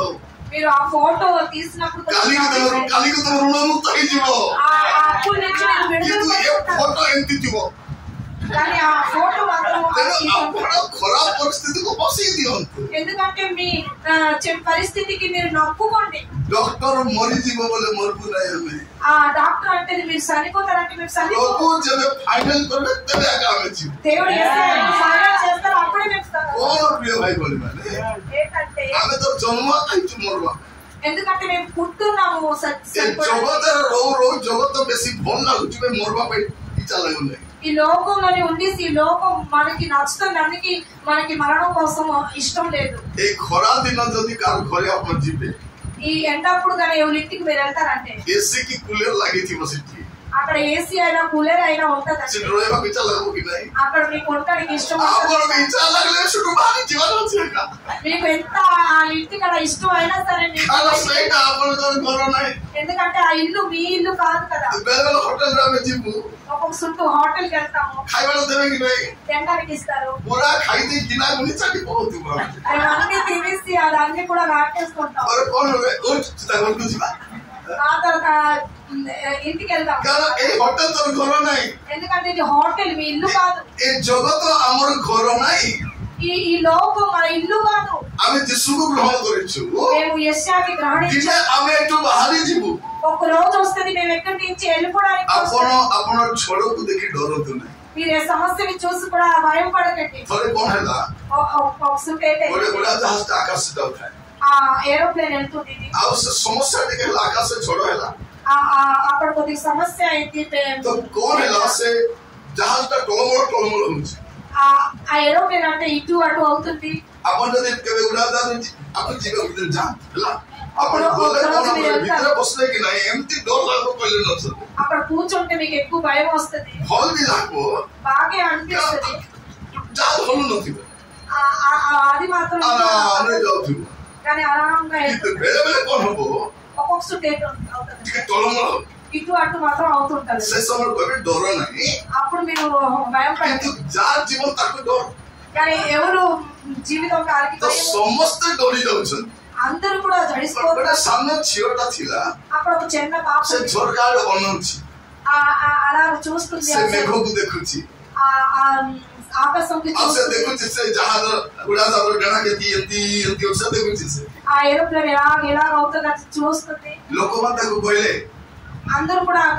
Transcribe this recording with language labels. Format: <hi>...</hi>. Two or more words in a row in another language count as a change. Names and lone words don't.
<te>మీరు ఆ ఫోటో తీసినప్పుడు</te> <or>କାଲିକୁ ତମ ଋଣ ମୁକ୍ତ ହେଇଯିବ,</or> <te>ఆ అప్పుల నుంచి మీరు</te> <or>କିନ୍ତୁ</or> <te>విడుదల</te> <or>ଏ ଫଟୋ ଏମିତି ଥିବ,</or> <te>కానీ ఆ ఫోటో మాత్రం</te> <or>ତେଣୁ ଆପଣ ଖରାପ ପରିସ୍ଥିତିକୁ ବସେଇ ଦିଅନ୍ତୁ।</or> <te>ఎందుకంటే మీ పరిస్థితికి మీరు నవ్వుకోండి।</te> <or>ଡକ୍ଟର ମରିଯିବ ବୋଲେ ମରବୁ ନାହିଁ ଆମେ,</or> <te>ఆ డాక్టర్ అంటే మీరు చనిపోతారంటే మీరు</te> <or>ପ୍ରଭୁ ଯେବେ ଫାଇନାଲ କରିବେ ତେବେ ଆଗ ଆମେ ଯିବୁ।</or> <te>దేవుడు ఫైనల్ చేస్తారు, అప్పుడే మేము</te> <or>କଣ ପ୍ରିୟ ଭାଇ ଭଉଣୀ ମାନେ,</or> <te>ఏంటంటే</te> <or>ଆମେ ତ ଜନ୍ମ ଖାଇଛୁ ମରବା,</or> <te>ఎందుకంటే మేము పుట్టున్నాము</te> <or>ଏ ଜଗତରେ ରହୁ ରହୁ ଜଗତ ବେଶୀ ଭଲ ଲାଗୁଛି, ମରବା ପାଇଁ ଇଚ୍ଛା ଲାଗୁନାହିଁ।</or> <te>ఈ లోకంలోనే ఉండి ఈ లోకం మనకి నచ్చుతుంది, అందుకే మనకి మరణం కోసం ఇష్టం లేదు।</te> <or>ଏ ଖରା ଦିନ ଯଦି କାହାର ଘରେ ଆପଣ ଯିବେ,</or> <te>ఈ ఎండప్పుడు కానీ ఎవరి ఇంటికి మీరు వెళ్తారంటే</te> <or>ଏସି କି କୁଲର ଲାଗିଥିବ ସେଠି,</or> <te>అక్కడ ఏసీ అయినా కూలర్ అయినా ఉంటది,</te> <or>ସେଠି ରହିବାକୁ ଇଚ୍ଛା ଲାଗିବ କି ନାହିଁ,</or> <te>అక్కడ మీకు ఉండడానికి ఇష్టం</te> <or>ଆପଣଙ୍କୁ</or> <te>ఉంటుంది।</te> <or>ଇଚ୍ଛା ଲାଗିଲେ ସେଠୁ ବାହାରି ଯିବାର ଅଛି ଏକା,</or> <te>మీకు ఎంత ఆ ఇంటికి అలా ఇష్టం అయినా సరే</te> <or>କାରଣ ସେଇଟା ଆପଣଙ୍କର ଘର ନାହିଁ।</or> <te>ఎందుకంటే ఆ ఇల్లు మీ ఇల్లు కాదు కదా।</te> <or>ବେଳେବେଳେ ହୋଟେଲରେ ଆମେ ଯିବୁ,</or> <te>ఒక్కొక్క చుట్టూ హోటల్కి వెళ్తాము,</te> <or>ଖାଇବାକୁ ଦେବେ କି ନାହିଁ,</or> <te>తినడానికి ఇస్తారు,</te> <or>ପୁରା ଖାଇଦେଇ ଗିନା ଗୁନି ଚାଟି ପକଉଥିବ,</or> <te>అవన్నీ తినేసి అదన్నీ కూడా నాటేసుకుంటాం,</te> <or>ପରେ କଣ ହେବେ, ଓ ଚିତା ଘରକୁ ଯିବା,</or> <te>ఆ తర్వాత ఇంటికి వెళ్తాం,</te> <or>କାରଣ ଏଇ ହୋଟେଲ ତୋର ଘର ନାହିଁ,</or> <te>ఎందుకంటే ఇది హోటల్ మీ ఇల్లు కాదు,</te> <or>ଏ ଜଗତ ଆମର ଘର ନାହିଁ।</or> <te>ఈ లోకం మన ఇల్లు కాదు।</te> <or>ଆମେ ଯୀଶୁକୁ ଗ୍ରହଣ କରିଛୁ,</or> <te>మేము యెషయాకి గ్రహణించాము,</te> <or>ଦିନେ ଆମେ ଏଠୁ ବାହାରି ଯିବୁ।</or> <te>ఒక రోజు వస్తుంది మేము ఎక్కడి నుంచి వెళ్ళిపోవడానికి వస్తుంది।</te> <or>ଆପଣ ଝଡ଼କୁ ଦେଖି ଡରନ୍ତୁ ନାହିଁ।</or> <te>మీరు ఏ సమస్యని చూసి కూడా భయం పడకండి।</te> <or>ଥରେ କଣ ହେଲା, ଗୋଟେ ଉଡ଼ାଜାହାଜଟା ଆକାଶରେ ଯାଉଥାଏ,</or> <te>ఆ ఏరోప్లేన్ వెళ్తుంది,</te> <or>ଆଉ ସେ ସମସ୍ୟା ଟିକେ ହେଲା, ଆକାଶରେ ଝଡ଼ ହେଲା,</or> <te>అక్కడ కొద్దిగా సమస్య అయింది,</te> <or>ତ କଣ ହେଲା, ସେ ଜାହାଜଟା ଟଳମଳ ଟଳମଳ ହଉଛି।</or> <te>ఆ ఏరోప్లేన్ అంటే ఇటు అటు అవుతుంది।</te> <or>ଆପଣ ଯଦି କେବେ ଉଡ଼ାଜାହାଜ ଆପଣ ଯିବେ ଭିତରେ ଯାଆନ୍ତୁ ହେଲା, ଆପଣ ଗଲେ କଣ ଭିତରେ ବସିଲେ କି ନାହିଁ, ଏମିତି ଡର ଲାଗିବ କହିଲେ ନ ସରେ,</or> <te>అక్కడ కూర్చుంటే మీకు ఎక్కువ భయం వస్తుంది,</te> <or>ଭଲ ବି ଲାଗିବ,</or> <te>బాగా అనిపిస్తుంది,</te> <or>କରୁନଥିବ</or> <te>అది మాత్రం</te> <or>ଯାଉଥିବ</or> <te>కానీ ఆరాంగా</te> <or>ବେଳେ ବେଳେ କଣ ହବ</or> <te>ఒక్కొక్క</te> <or>ଟିକେ ଟଳମଳ</or> <te>ఇటు అటు మాత్రం అవుతుంటది</te> <or>ସେ ସମୟରେ କହିବେ ଡର ନାହିଁ</or> <te>అప్పుడు మీరు భయం</te> <or>କିନ୍ତୁ ଯାହା ଜୀବନ ତାକୁ ଡର</or> <te>కానీ ఎవరు జీవితం కాలికి</te> <or>ତ ସମସ୍ତେ ଡରି ଯାଉଛନ୍ତି</or> <te>అందరూ కూడా జడిసిపోతారు</te> <or>ସାନ ଝିଅଟା ଥିଲା</or> <te>అక్కడ ఒక చిన్న పాప</te> <or>ସେ ଝରକା ଆଡେ ଅନଉଛି</or> <te>అలా చూస్తుంది</te> <or>ସେ ମେଘକୁ ଦେଖୁଛି</or> <te>ఆకాశంకి</te> <or>ଆଉ ସେ ଦେଖୁଛି ସେ ଜାହାଜ ଉଡାଜାହାଜ ଡେଣା କେମିତି ଏମିତି ଏମିତି ସେ ଦେଖୁଛି ସେ</or> <te>ఆ ఏరోప్లేన్ ఎలా అవుతుందో చూస్తుంది</te> <or>ଲୋକମାନେ ତାକୁ କହିଲେ</or> <te>అందరూ కూడా అక్కడ</te>